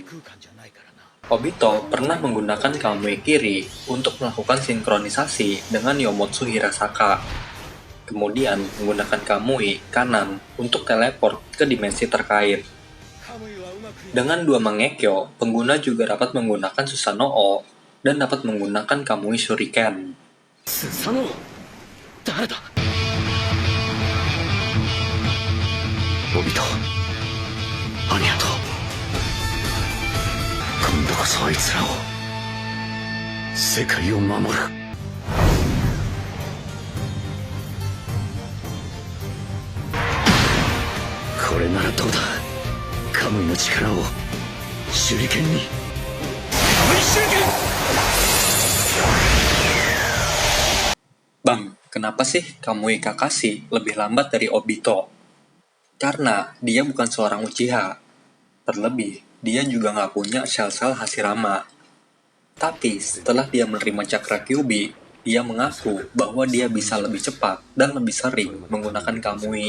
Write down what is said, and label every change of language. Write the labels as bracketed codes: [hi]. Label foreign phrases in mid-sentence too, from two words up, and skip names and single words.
[id] Obito pernah menggunakan Kamui kiri untuk melakukan sinkronisasi dengan Yomotsu Hirasaka, kemudian menggunakan Kamui kanan untuk teleport ke dimensi terkait. Dengan dua Mangekyo, pengguna juga dapat menggunakan Susanoo dan dapat menggunakan Kamui Shuriken. [ja] スサノオ誰だ。おびとありがとう。今度こそあいつらを世界を守る。これならどうだ。カムイの力を手裏剣に。カムイ手裏剣。 [id] Bang, kenapa sih Kamui Kakashi lebih lambat dari Obito? Karena dia bukan seorang Uchiha. Terlebih, dia juga nggak punya sel-sel Hashirama. Tapi setelah dia menerima Cakra Kyuubi, dia mengaku bahwa dia bisa lebih cepat dan lebih sering menggunakan Kamui.